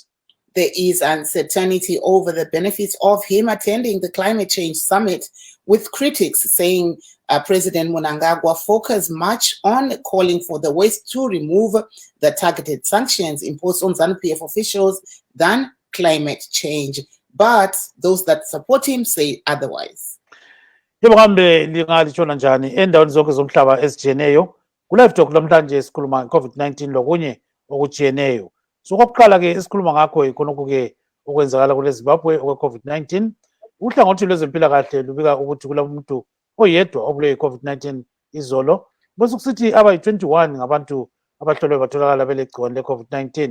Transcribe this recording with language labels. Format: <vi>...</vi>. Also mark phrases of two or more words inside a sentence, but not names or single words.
<en>There is uncertainty over the benefits of him attending the climate change summit, with critics saying President Mnangagwa focused much on calling for the West to remove the targeted sanctions imposed on Zanu PF officials than climate change. But those that support him say otherwise.</en> <nd>Endaweni zonke zomhlaba ezijiyeneyo ku-Live Talk namhlanje sikhuluma COVID-19 lokunye okujiyeneyo. So kokuqala ke esikhuluma ngakho ikhonokho ke okwenzakala kule Zimbabwe okwe-COVID-19. Uhlangothi lwezempilakahle lubika ukuthi kulamuntu oyedwa obulewe i-COVID-19 izolo, bese kusithi abayi-21 ngabantu abahlolwe batholakala belegciwane le-COVID-19.</nd>